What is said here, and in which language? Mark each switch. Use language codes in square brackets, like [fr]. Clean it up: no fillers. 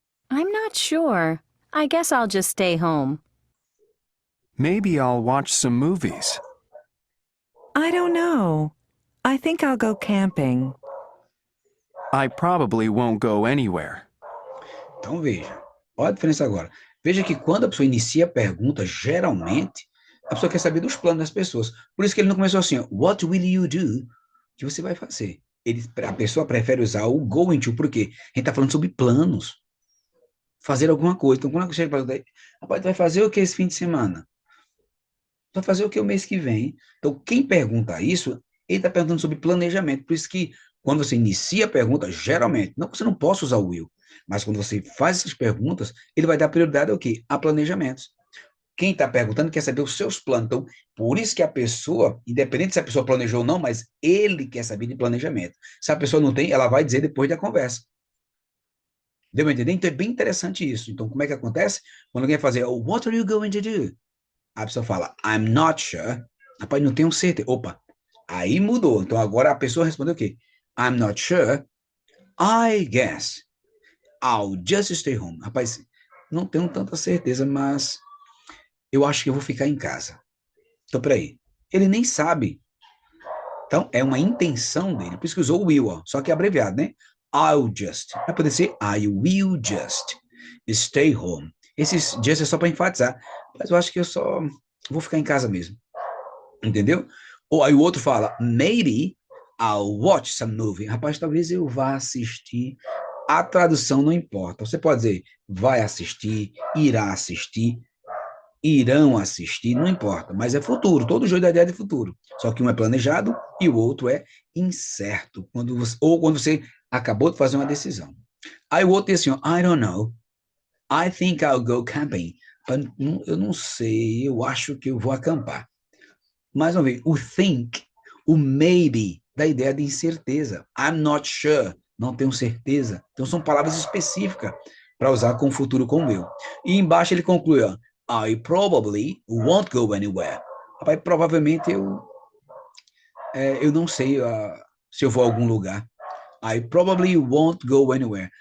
[en] I'm not sure. I guess I'll just stay home. Maybe I'll watch some movies. I don't know. I think I'll go camping. I probably won't go anywhere. [pt] Então veja, olha a diferença agora. Veja que quando a pessoa inicia a pergunta, geralmente, a pessoa quer saber dos planos das pessoas. Por isso que ele não começou assim, ó, [en] what will you do? [pt] O que você vai fazer? A pessoa prefere usar o going to, porque a gente está falando sobre planos. Fazer alguma coisa. Então, quando chega para perguntar, rapaz, tu vai fazer o que esse fim de semana? Tu vai fazer o que o mês que vem? Então, quem pergunta isso, ele está perguntando sobre planejamento. Por isso que, quando você inicia a pergunta, geralmente, não que você não possa usar o will, mas quando você faz essas perguntas, ele vai dar prioridade ao quê? A planejamentos. Quem está perguntando quer saber os seus planos. Então, por isso que a pessoa, independente se a pessoa planejou ou não, mas ele quer saber de planejamento. Se a pessoa não tem, ela vai dizer depois da conversa. Deu para entender? Então, é bem interessante isso. Então, como é que acontece? Quando alguém vai fazer, oh, [en] what are you going to do? [pt] A pessoa fala, [en] I'm not sure. [pt] Rapaz, não tenho certeza. Opa, aí mudou. Então, agora a pessoa respondeu o quê? [en] I'm not sure. I guess I'll just stay home. [pt] Rapaz, não tenho tanta certeza, mas eu acho que eu vou ficar em casa. Então, peraí. Ele nem sabe. Então, é uma intenção dele. Por isso que usou o will, ó. Só que é abreviado, né? [en] I'll just. [pt] Vai poder ser [en] I will just stay home. [pt] Esses just é só para enfatizar. Mas eu acho que eu só vou ficar em casa mesmo. Entendeu? Ou aí o outro fala, [en] maybe I'll watch some movie. [pt] Rapaz, talvez eu vá assistir. A tradução não importa. Você pode dizer, vai assistir, irá assistir, irão assistir, não importa. Mas é futuro. Todo jogo da ideia de futuro. Só que um é planejado e o outro é incerto. Ou quando você acabou de fazer uma decisão. Aí o outro diz assim, [en] I don't know. I think I'll go camping. [pt] Eu não sei, eu acho que eu vou acampar. Mais uma vez, o think, o maybe, da ideia de incerteza. [en] I'm not sure, [pt] não tenho certeza. Então são palavras específicas para usar com o futuro como eu. E embaixo ele conclui, ó, [en] I probably won't go anywhere. [pt] Rapaz, provavelmente eu não sei se eu vou a algum lugar. [en] I probably won't go anywhere.